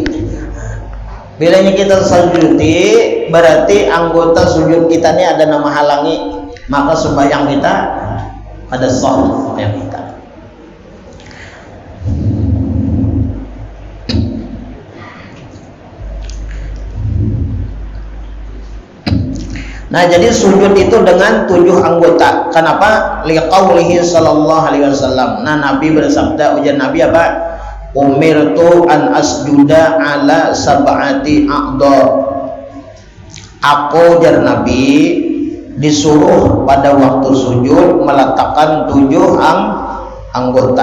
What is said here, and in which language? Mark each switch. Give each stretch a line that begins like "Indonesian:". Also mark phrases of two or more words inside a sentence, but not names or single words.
Banjar: Bilanya kita sujudi berarti anggota sujud kita ini ada nama halangi, maka sembahyang kita ada sah sembahyang kita. Nah jadi sujud itu dengan 7 anggota. Kenapa?
Arabic: لقوله صلى الله عليه وسلم.
Banjar: Nah Nabi bersabda, ujar Nabi apa?
Arabic: أمرت أن أسجد على سبعة أعظم.
Banjar: Aku jar Nabi disuruh pada waktu sujud meletakkan 7 anggota.